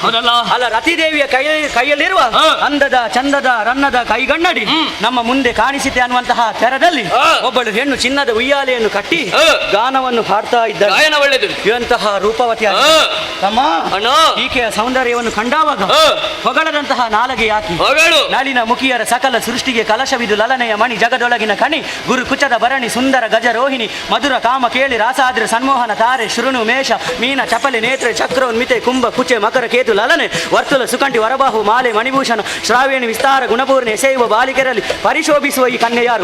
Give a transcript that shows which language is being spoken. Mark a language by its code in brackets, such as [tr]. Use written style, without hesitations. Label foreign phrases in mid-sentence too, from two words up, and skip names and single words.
[kn] ಅಲ್ಲ, ರತಿದೇವಿಯ ಕೈಯಲ್ಲಿರುವ ಅಂದದ ಚಂದದ ರನ್ನದ ಕೈಗಣ್ಣಡಿ ನಮ್ಮ ಮುಂದೆ ಕಾಣಿಸಿತೆ ಅನ್ನುವಂತಹ ತೆರದಲ್ಲಿ ಒಬ್ಬಳು ಹೆಣ್ಣು ಚಿನ್ನದ ಉಯ್ಯಾಲೆಯನ್ನು ಕಟ್ಟಿ ಗಾನವನ್ನು ಹಾಡ್ತಾ ಇದ್ದಾಳೆ. ಗಾಯನ ಒಳ್ಳೆದು. ಇವಂತಹ ರೂಪವತಿ ತಮ್ಮ, ಈಕೆಯ ಸೌಂದರ್ಯವನ್ನು ಕಂಡಾವಾಗ ಹೊಗಳದಂತಹ ನಾಲಗೆ ಯಾಕೆ? ನಳಿನ ಮುಖಿಯರ ಸಕಲ ಸೃಷ್ಟಿಗೆ ಕಲಶವಿದು ಲಲನೆಯ ಮಣಿ ಜಗದೊಳಗಿನ ಕಣಿ ಗುರು ಕುಚದ ಭರಣಿ ಸುಂದರ ಗಜರೋಹಿಣಿ ಮಧುರ ಕಾಮ ಕೇಳಿ ರಾಸಾದ್ರ ಸನ್ಮೋಹನ ತಾರೆ ಶೃಣು ಮೇಷ ಮೀನ ಚಪಲಿ ನೇತ್ರ ಚಕ್ರೋನ್ಮಿತೆ ಕುಂಭ ಕುಚೆ ಮಕರ ಕೇತು ಲಲನೆ ವರ್ತುಲ ಸುಕಂಠಿ ವರಬಾಹು ಮಾಲೆ ಮಣಿಭೂಷಣ ಶ್ರಾವೇಣಿ ವಿಸ್ತಾರ ಗುಣಪೂರ್ಣೆ ಸೇವ ಬಾಲಿಕೆರಲ್ಲಿ ಪರಿಶೋಭಿಸುವ ಈ ಕನ್ಯೆಯಾರು?